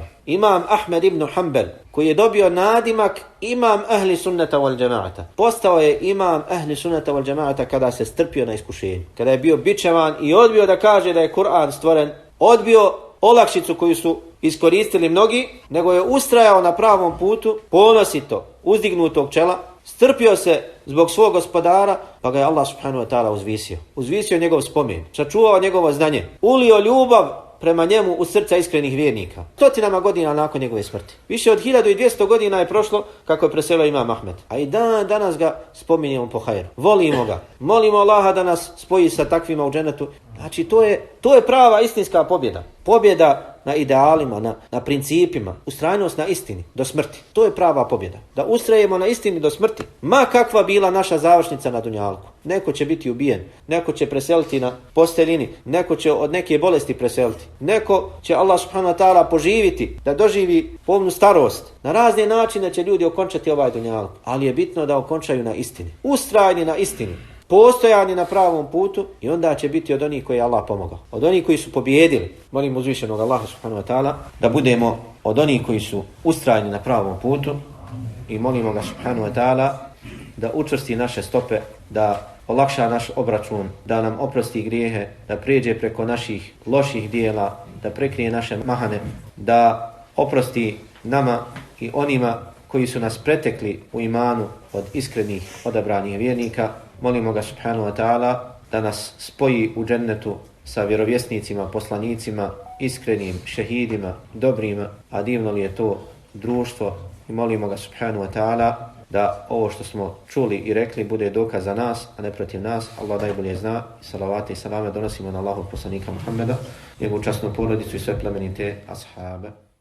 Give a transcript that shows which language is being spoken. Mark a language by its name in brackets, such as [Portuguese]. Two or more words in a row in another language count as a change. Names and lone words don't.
[Bosnian] Imam Ahmed ibn Hanbal, koji je dobio nadimak imam [Arabic] أهل السنة والجماعة, [Bosnian] postao je imam [Arabic] أهل السنة والجماعة [Bosnian] kada se strpio na iskušenju, kada je bio bičevan i odbio da kaže da je Kur'an stvoren, odbio olakšicu koju su iskoristili mnogi, nego je ustrajao na pravom putu, ponosito, uzdignutog čela, strpio se zbog svog gospodara, pa ga je Allah [Arabic] سبحانه وتعالى [Bosnian] uzvisio. Uzvisio njegov spomen, sačuvao njegovo znanje, ulio ljubav prema njemu u srca iskrenih vjernika. Stotinama godina nakon njegove smrti. Više od 1200 godina je prošlo kako je preselio imam Ahmed. A i danas ga spominjemo po hajru. Volimo ga. Molimo Allaha da nas spoji sa takvima u dženetu. Znači to je prava istinska pobjeda. Pobjeda na idealima, na principima. Ustrajnost na istini do smrti. To je prava pobjeda. Da ustrajemo na istini do smrti. Ma kakva bila naša završnica na dunjalku. Neko će biti ubijen. Neko će preseliti na posteljini. Neko će od neke bolesti preseliti. Neko će Allah [Arabic] سبحانه وتعالى [Bosnian] poživiti. Da doživi polnu starost. Na razne načine će ljudi okončati ovaj dunjalku. Ali je bitno da okončaju na istini. Ustrajni na istini. Postojani na pravom putu i onda će biti od onih koji je Allah pomogao. Od onih koji su pobjedili. Molim uzvišenog Allaha [Arabic] سبحانه وتعالى [Bosnian] da budemo od onih koji su ustrajni na pravom putu i molimo ga [Arabic] سبحانه وتعالى [Bosnian] da učvrsti naše stope, da olakša naš obračun, da nam oprosti grijehe, da prijeđe preko naših loših dijela, da prekrije naše mahane, da oprosti nama i onima koji su nas pretekli u imanu od iskrenih odabranih vjernika. Molimo ga [Arabic] سبحانه وتعالى [Bosnian] da nas spoji u džennetu sa vjerovjesnicima, poslanicima, iskrenim, šehidima, dobrima, a divno li je to društvo. I molimo ga [Arabic] سبحانه وتعالى [Bosnian] da ovo što smo čuli i rekli bude dokaz za nas, a ne protiv nas. Allah najbolje zna. Salavate i salame donosimo na Allahov poslanika Muhammeda, njegovu časnu porodicu i sve plemenite ashabe.